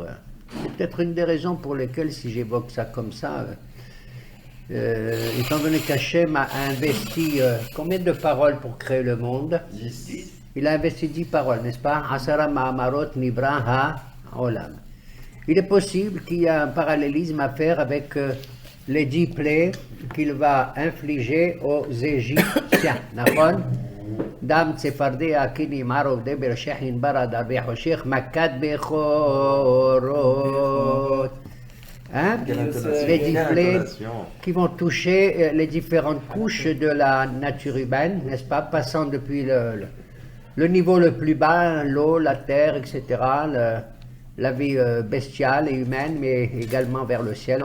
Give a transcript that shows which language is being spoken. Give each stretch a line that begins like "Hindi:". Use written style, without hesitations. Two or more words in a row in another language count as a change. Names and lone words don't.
French: C'est peut-être une des raisons pour lesquelles, si j'évoque ça comme ça, étant donné qu'Hachem a investi combien de paroles pour créer le monde? 10. Il a investi 10 paroles, n'est-ce pas?
Hebrew: עשרה מאמרות נברא העולם.
French: Il est possible qu'il y ait un parallélisme à faire avec les 10 plaies qu'il va infliger aux Égyptiens. D'accord?
Hebrew: דם צפרדע כינים ערוב דבר שחין ברד ארבה חושך מכת בכורות.
French: Hein? Les 10 plaies qui vont toucher les différentes couches de la nature humaine, n'est-ce pas? Passant depuis le niveau le plus bas, l'eau, la terre, etc., la vie bestiale et humaine, mais également vers le ciel.